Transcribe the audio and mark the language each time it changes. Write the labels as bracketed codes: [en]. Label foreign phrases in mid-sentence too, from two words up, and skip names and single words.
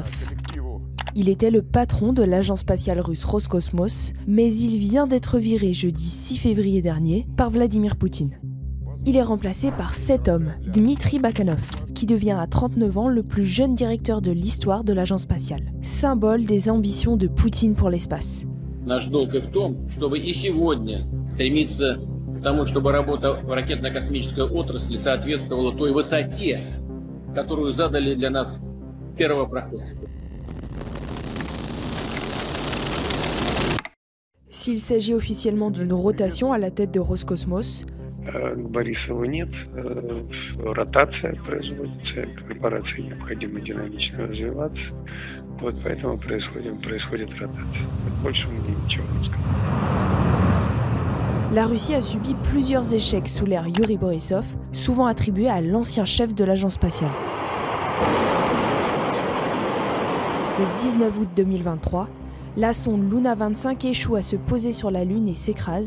[fr] Il était le patron de l'agence spatiale russe Roscosmos, mais il vient d'être viré jeudi 6 février dernier par Vladimir Poutine. Il est remplacé par cet homme, Dmitri Bakhanov, qui devient à 39 ans le plus jeune directeur de l'histoire de l'agence spatiale, symbole des ambitions de Poutine pour l'espace. [ru] Наш долг и в том, чтобы и сегодня стремиться к тому, чтобы работа в ракетно-космической отрасли соответствовала той высоте, которую задали для нас первопроходцы. [fr] S'il s'agit officiellement d'une rotation à la tête de Roscosmos, [ru] К Борисову нет. Ротация производится, корпорации необходимо динамично развиваться. Вот поэтому происходит ротация. Больше мне ничего не скажу. [fr] la Russie a subi plusieurs échecs sous l'ère Yuri Borisov, souvent attribués à l'ancien chef de l'agence spatiale. Le 19 août 2023, la sonde Luna 25 échoue à se poser sur la Lune et s'écrase.